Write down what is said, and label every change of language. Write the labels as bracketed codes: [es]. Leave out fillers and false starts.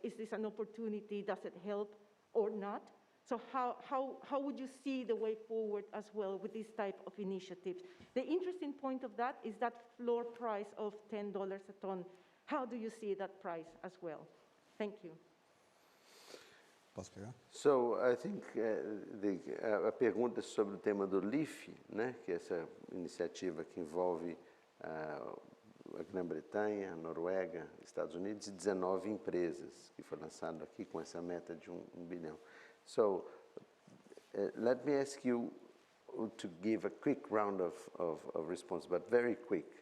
[en] Is this an opportunity? Does it help or not? So how would you see the way forward as well with this type of initiatives? The interesting point of that is that floor price of $10 a ton. How do you see that price as well? Thank you. So I think [pt] a pergunta sobre o tema do LEAF, né, que é essa iniciativa que envolve a Grã-Bretanha, a Noruega, Estados Unidos e 19 empresas, que foi lançado aqui com essa meta de $1 bilhão. [en] So let me ask you to give a quick round of response, but very quick.